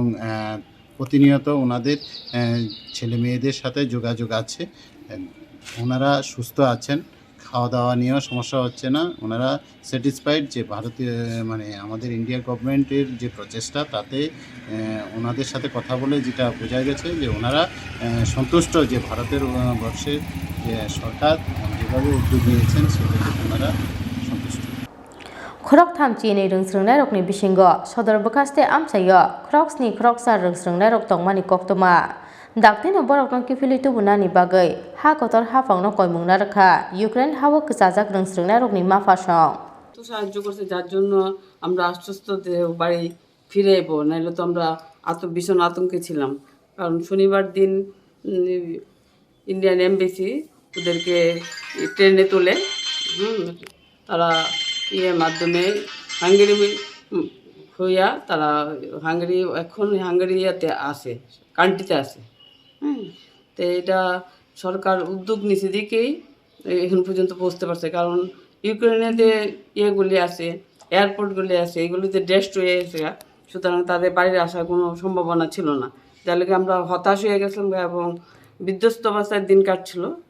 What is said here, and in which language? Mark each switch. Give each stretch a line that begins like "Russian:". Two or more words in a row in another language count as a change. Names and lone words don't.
Bangla: প্রতিনিয়ত ওনাদের ছেলে মেয়েদের সাথে যোগাযোগ আছে ওনারা সুস্থ আছেন খাওয়া দাওয়া নিয়েও সমস্যা হচ্ছে না ওনারা স্যাটিসফাইড যে ভারতীয় মানে আমাদের
English: India government's
Bangla: যে প্রচেষ্টা তাতে ওনাদের সাথে কথা বলে যেটা বোঝা গেছে যে ওনারা সন্তুষ্ট যে ভারতের বর্ষের যে সরকার যেভাবে উদ্যোগ নিয়েছেন সেটাতে ওনারা সন্তুষ্ট
Kok Borok: Khorang Chini Rwngswrwngnairokni bisingo Sadar Bwkhaste amchayo Khorongsni Khoroksa Rwngswrwngnairok tongmani Koktwma Daktino borokno kifili tubunani bagwi ha kotor hafangno koimung Naharkha Ukraine hao kwchajak Rwngswrwngnairokni mafasong
Bangla: তো সাহায্য করছে যার জন্য আমরা আশ্বস্ত যে বাড়ি ফিরে এবো নাহলে তো আমরা ভীষণ আতঙ্কে ছিলাম কারণ শনিবার দিন ইন্ডিয়ান এমবেসি ওদেরকে ট্রেনে তোলে তারা মাধ্যমে হাঙ্গেরি হইয়া তারা হাঙ্গেরিয়াতে আসে কান্ট্রিতে আসে তো এটা সরকার উদ্যোগ নিচে দিকেই এখন পর্যন্ত পৌঁছতে পারছে কারণ ইউক্রেনে যে ইয়েগুলি আছে এয়ারপোর্টগুলি আছে এগুলিতে ডেস্ট হয়ে গেছে সুতরাং তাদের বাইরে আসার কোনো সম্ভাবনা ছিল না যার লগে আমরা হতাশ হয়ে গেছিলাম এবং বিধ্বস্ত অবস্থায় দিন কাটছিল